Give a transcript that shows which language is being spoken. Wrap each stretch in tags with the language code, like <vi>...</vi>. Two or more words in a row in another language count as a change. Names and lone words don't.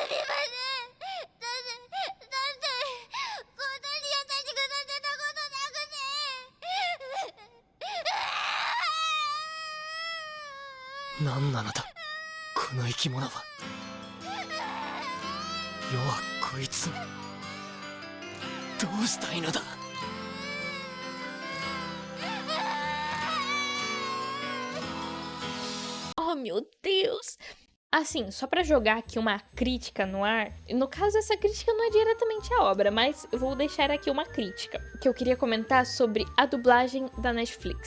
<ja>だってこんなに優しくさせたことなくて。何なのだこの生き物は。世はこいつをどうしたいのだ。</ja> <pt>Oh, meu Deus! Assim, só pra jogar aqui uma crítica no ar, no caso essa crítica não é diretamente à obra, mas eu vou deixar aqui uma crítica, que eu queria comentar sobre a dublagem da Netflix.</pt>